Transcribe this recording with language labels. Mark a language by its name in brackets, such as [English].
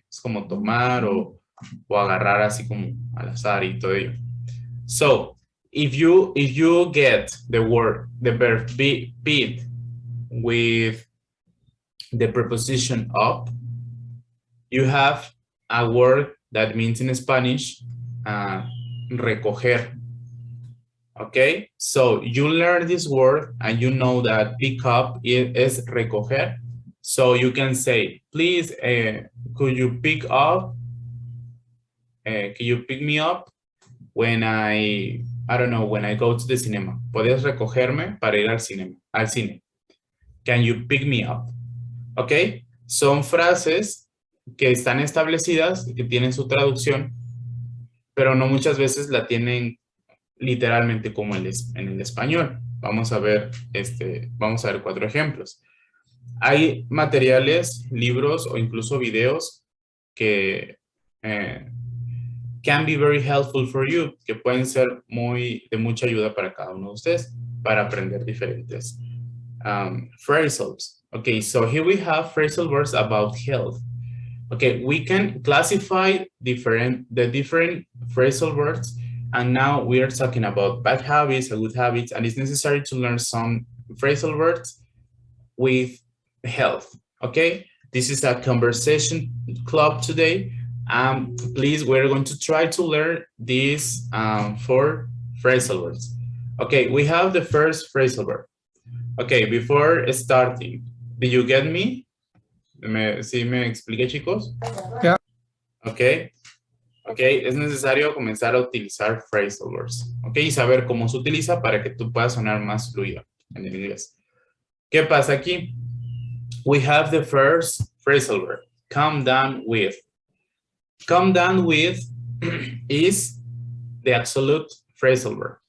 [Spanish] Es como tomar o agarrar así como al azar y todo ello. [English] So, if you get the verb pick with the preposition up, you have a word that means in Spanish, recoger. Okay, so you learn this word and you know that pick up is recoger. So you can say, please, could you pick up? Can you pick me up when I don't know, when I go to the cinema? [Spanish] ¿Puedes recogerme para ir al cine? [English] Can you pick me up? [Spanish] Okay, son frases que están establecidas, que tienen su traducción, pero no muchas veces la tienen literalmente como en el español. Vamos a ver 4 ejemplos. Hay materiales, libros o incluso videos que [English] can be very helpful for you, [Spanish] que pueden ser de mucha ayuda para cada uno de ustedes para aprender diferentes phrasals. [English] Okay, so here we have phrasal verbs about health. Okay, we can classify the different phrasal verbs, and now we are talking about bad habits and good habits, and it's necessary to learn some phrasal verbs with health. Okay, this is a conversation club today. Please, we're going to try to learn these 4 phrasal verbs. Okay, we have the first phrasal verb. Okay, before starting, did you get me? [Spanish] ¿Sí me expliqué, chicos? [English] Yeah. [Spanish] Okay. Okay, es necesario comenzar a utilizar phrasal verbs. Okay, y saber cómo se utiliza para que tú puedas sonar más fluido en el inglés. ¿Qué pasa aquí? [English] We have the first phrasal verb, come down with. Come down with is the absolute phrasal verb.